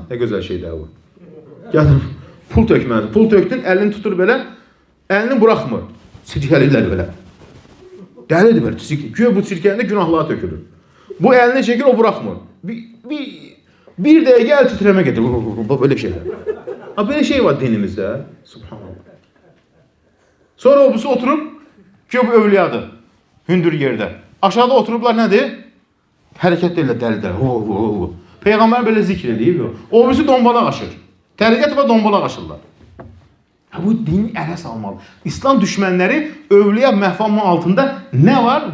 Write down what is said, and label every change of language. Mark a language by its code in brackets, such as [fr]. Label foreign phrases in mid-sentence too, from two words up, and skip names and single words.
[az] Nə gözəl şeydir bu. Gəlir, pul tökməlidir. Pul tökdün, əlini tutur belə, əlini buraxmır. Sirkəlirlər belə. Dəlidir belə. Güya bu sirkəlində günahlara tökülür. Bu əlini çəkir, o buraxmır. Bir dəqiqə əl titrəmə gedir. [tr] Böyle şeyler. [az] Böyle şey var dinimizdə. Subhanallah. Sonra o birisi oturub ki bu övliyadır. Hündür yerdə. Aşağıda oturublar nədir? Hərəkət edirlər dəli-dəli. Peyğəmbər belə zikr edib. O birisi dombalaq aşır. Təriqət və dombalaq aşırlar. Bu dini ələ salmalı. İslam düşmənləri övliya məhfamının altında nə var?